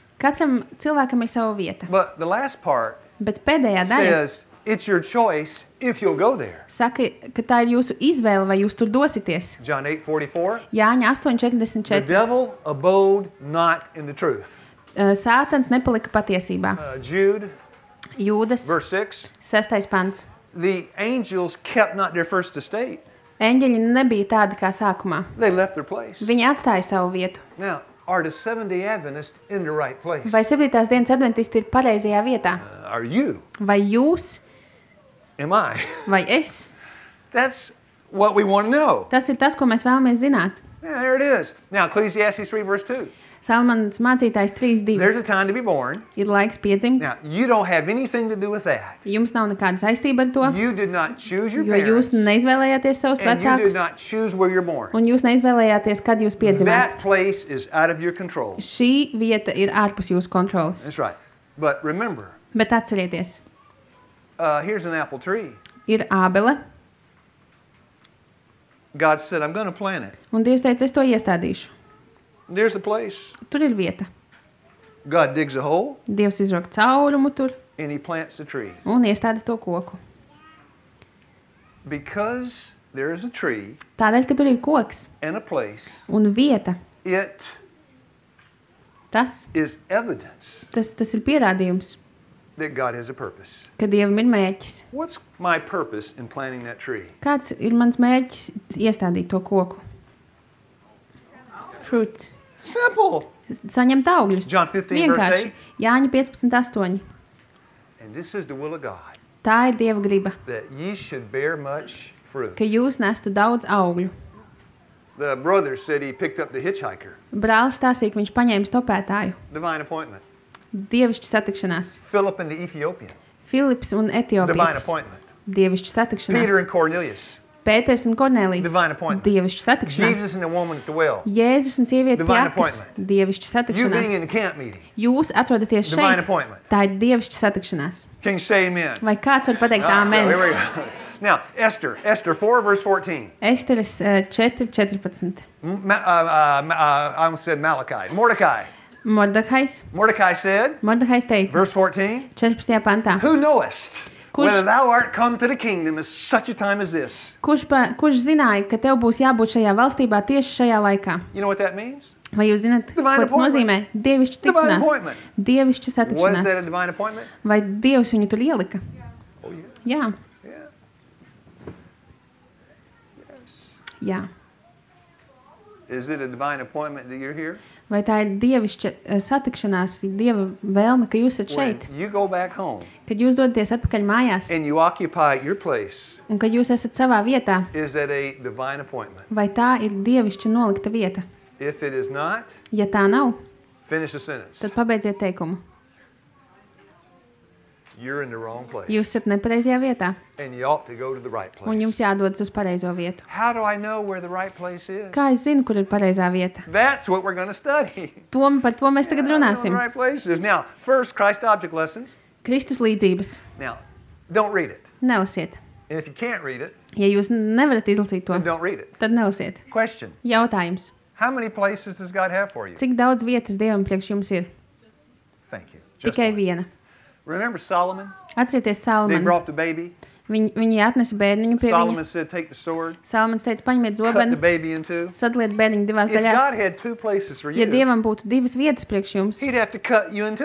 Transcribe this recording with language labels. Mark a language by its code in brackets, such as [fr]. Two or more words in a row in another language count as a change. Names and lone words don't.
[lv] Katram cilvēkam ir sava vieta, [en] But the last part [lv] bet pēdējā daļa [en] says it's your choice if you'll go there. [lv] saka, ka tā ir jūsu izvēle, vai jūs tur dosieties. [en] John 8:44. [lv] Jāņa [en] The [lv] 8:44. [en] devil abode not in the truth. [lv] Sātans nepalika patiesībā. [en] Jude, [lv] Jūdas, [en] verse 6. [lv] 6. pants. [en] The angels kept not their first estate. [lv] Eņģeļi nebija tādi kā sākumā. [en] They left their place. [lv] Viņi atstāja savu vietu. [en] Now, are the Seventh-day Adventists in the right place? [lv] Vai 7. dienas adventisti ir pareizajā vietā? [en] Are you? [lv] Vai jūs, [en] Am I? [lv] vai es? [en] That's what we want to know. [lv] Tas ir tas, ko mēs vēlamies zināt. [en] Yeah, there it is. Now, Ecclesiastes 3, verse 2. [lv] Salmans mācītājs 3.2. [en] There's a time to be born. [lv] Ir laiks piedzimt. [en] Now, you don't have anything to do with that. [lv] Jums nav nekāda saistība ar to, [en] You did not choose your [lv] jo jūs [en] parents. [lv] neizvēlējāties savus [en] And you did [lv] vecākus, [en] not choose where you're born. [lv] un jūs neizvēlējāties, kad jūs piedzimāt. [en] That place is out of your control. [lv] Šī vieta ir ārpus jūsu kontrolas. [en] That's right. But remember, [lv] Bet atcerieties, [en] here's an apple tree. [lv] ir ābele, [en] God said, I'm going to plant it. [lv] un Dievs teica, es to iestādīšu. [en] There's a place. [lv] Tur ir vieta. [en] God digs a hole [lv] Dievs izrok caurumu tur [en] and he plants the tree. [lv] un iestāda to koku. [en] Because there is a tree [lv] Tādēļ, ka tur ir koks [en] and a place, [lv] un vieta, [en] it [lv] tas [en] is evidence [lv] ir pierādījums, [en] that God has a purpose. [lv] ka Dievam ir mērķis. [en] What's my purpose in planting that tree? [lv] Kāds ir mans mērķis iestādīt to koku? [en] Fruits. Simple. [lv] Saņemt augļus. [en] John 15, verse [lv] Vienkārši. [en] 8. [lv] Jāņa 15.8. [en] And this is the will of God, [lv] Tā ir Dieva griba, [en] that ye should bear much fruit. [lv] ka jūs nestu daudz augļu. [en] The brother said he picked up the hitchhiker. [lv] Brālis stāstīja, ka viņš paņēma stopētāju. [en] Divine appointment. [lv] Dievišķa satikšanās. [en] Philip and the Ethiopian. [lv] Filips un [en] Divine [lv] Etiopijas. [en] appointment. [lv] Dievišķa [en] Peter [lv] satikšanās. [en] and Cornelius. [lv] Pēters un Kornelijs. [en] Divine appointment. [lv] Dievišķa satikšanās. [en] Jesus and the woman at the well. [lv] Jēzus un sieviete pie [en] Divine [lv] akas. [en] appointment. [lv] Dievišķa [en] You being in [lv] satikšanās. [en] the camp meeting. [lv] Jūs atrodaties [en] Divine [lv] šeit. [en] appointment. [lv] Tā ir dievišķa satikšanās. [en] Can you say amen? [lv] Vai kāds var pateikt [en] All right, so [lv] āmen? [en] here we go. Now, Esther 4, verse 14. [lv] Esteres 4.14. [en] I almost said Malachi. Mordecai said, [lv] Mordehais teica, [en] verse 14, [lv] 14. pantā. [en] Who knowest [lv] Kurš- [en] whether thou art come to the kingdom at such a time as this? [lv] Kurš zināja, ka tev būs jābūt šajā valstībā tieši šajā laikā? [en] You know what that means? [lv] Vai jūs zināt, ko [en] Divine [lv] tas nozīmē? Dievišķa [en] Divine [lv] tikšanās. [en] appointment. [lv] Dievišķa [en] Was that [lv] satikšanās. [en] a divine appointment? [lv] Vai Dievs viņu tur ielika? [en] Oh, yeah. [lv] Jā, [en] Yeah. Yes. [lv] jā. [en] Is it a divine appointment that you're here? [lv] Vai tā ir dievišķa satikšanās, Dieva vēlme, ka jūs esat [en] When [lv] šeit? [en] you go back home [lv] Kad jūs dodaties atpakaļ mājās [en] and you occupy your place, [lv] un kad jūs esat savā vietā, [en] is that a divine appointment? [lv] vai tā ir dievišķa nolikta vieta? [en] If it is not, [lv] Ja tā nav, [en] finish the sentence. [lv] tad pabeidziet teikumu. [en] You're in the wrong place. [lv] Jūs esat nepareizajā vietā [en] And you ought to go to the right [lv] un [en] place. [lv] jums jādodas uz pareizo vietu. [en] How do I know where the right place is? [lv] Kā es zinu, kur ir pareizā vieta? [en] That's what we're going to study. [lv] Par to mēs tagad [en] How do I know [lv] runāsim. [en] where the right place is. Now, first, Christ object lessons. [lv] Kristus līdzības. [en] Now, don't read it. [lv] Nelasiet. [en] And if you can't read it, [lv] Ja jūs nevarat izlasīt to, [en] then don't read it. [lv] tad nelasiet. [en] Question. [lv] Jautājums. [en] How many places does God have for you? [lv] Cik daudz vietas Dievam priekš jums ir? [en] Thank you. Just [lv] Tikai [en] one. [lv] viena. [en] Remember Solomon? [lv] Atcerieties [en] They [lv] Salmanu. [en] brought the baby. [lv] Viņi atnesa bērniņu pie [en] Solomon [lv] viņa. [en] said, take the sword, [lv] Salmans teica, paņemiet [en] cut the [lv] zobenu, [en] baby in two. [lv] sadaliet bērniņu divās [en] If God [lv] daļās. [en] had two places for [lv] Ja [en] you, [lv] Dievam būtu divas vietas priekš jums, [en] he'd have to cut you in two.